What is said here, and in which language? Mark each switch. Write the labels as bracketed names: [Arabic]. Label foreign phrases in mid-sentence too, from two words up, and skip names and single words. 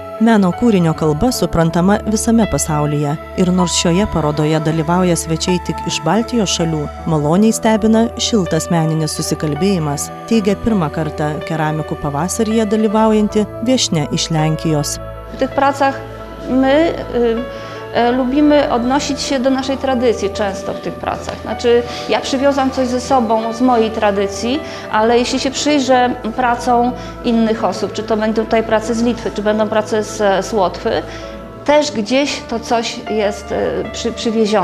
[Lithuanian] Meno kūrinio kalba suprantama visame pasaulyje ir nors šioje parodoje dalyvauja svečiai tik iš Baltijos šalių, maloniai stebina šiltas meninis susikalbėjimas, teigia pirmą kartą keramikų pavasaryje dalyvaujanti viešnia iš Lenkijos. [Polish] W tych pracach my lubimy odnosić się do naszej tradycji często w tych pracach. Znaczy, ja przywiozłam coś ze sobą z mojej tradycji, ale jeśli się przyjrzę pracom innych osób, czy to będą tutaj prace z Litwy, czy będą prace z Łotwy, też gdzieś to coś jest przywiezione tutaj.